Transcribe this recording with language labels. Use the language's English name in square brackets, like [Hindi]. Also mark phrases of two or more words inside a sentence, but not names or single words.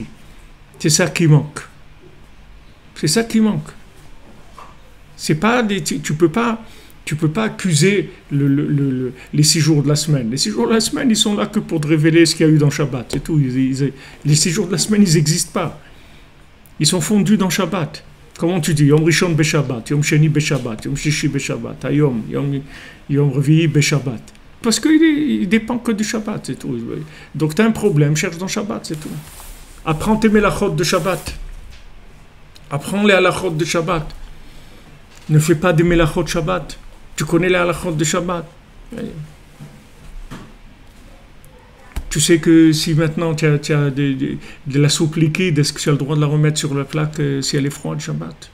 [French] C'est ça qui manque. C'est ça qui manque. C'est pas tu peux pas accuser les 6 jours de la semaine. Les 6 jours de la semaine, ils sont là que pour te révéler ce qu'il y a eu dans Shabbat, c'est tout. Les 6 jours de la semaine, ils n'existent pas. Ils sont fondus dans Shabbat. Comment tu dis? [Hebrew] יום ראשון בשבת, יום שני בשבת, יום שישי בשבת, יום רביעי בשבת. [French] Parce qu'il dépend que du Shabbat, c'est tout. Donc tu as un problème, cherche dans Shabbat, c'est tout. Apprends tes melachot de Shabbat. Apprends les halachot de Shabbat. Ne fais pas des melachot de Shabbat. Tu connais les halachot de Shabbat. Tu sais que si maintenant tu as de la soupe liquide, est-ce que tu as le droit de la remettre sur la plaque si elle est froide, Shabbat?